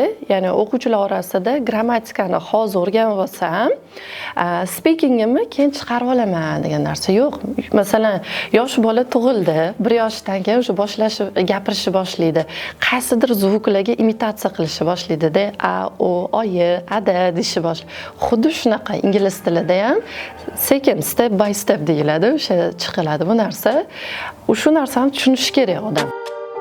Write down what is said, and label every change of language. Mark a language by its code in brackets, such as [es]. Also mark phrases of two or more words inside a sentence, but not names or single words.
[uz] Ya'ni o'quvchilar orasida grammatikani hozir o'rganib olsam, speakingimni keyin chiqarib olaman degan narsa yo'q. Masalan, yosh bola tug'ildi, 1 yoshdan keyin o'sha gapirishni boshlaydi. Qaysidir zvuklarga imitatsiya qilishni boshlaydi-da, a, o, oyi, ada deshni boshlaydi. Xuddi shunaqa ingliz tilida ham sekin [en] step by step [uz] deyiladi, o'sha chiqiladi bu narsa. Shu narsani tushunish kerak odam.